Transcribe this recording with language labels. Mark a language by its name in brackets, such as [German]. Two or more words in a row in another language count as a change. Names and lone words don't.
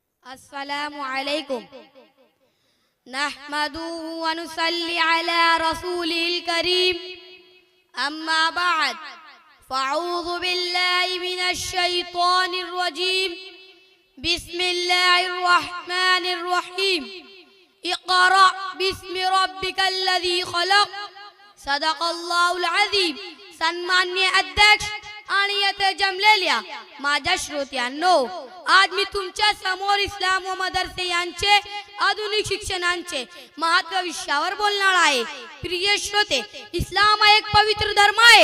[Arabic] السلام عليكم نحمده ونصلي على رسوله الكريم أما بعد فأعوذ بالله من الشيطان الرجيم بسم الله الرحمن الرحيم اقرأ باسم ربك الذي خلق صدق الله العظيم. [Marathi] सन्माननीय अध्यक्ष आणि येथे जमलेल्या माझ्या श्रोत्यांनो, आज मी तुमच्या समोर इस्लाम व मदरसे यांचे आधुनिक शिक्षणांचे महत्त्व विषयावर बोलणार आहे। प्रिय श्रोते, इस्लाम एक पवित्र धर्म आहे।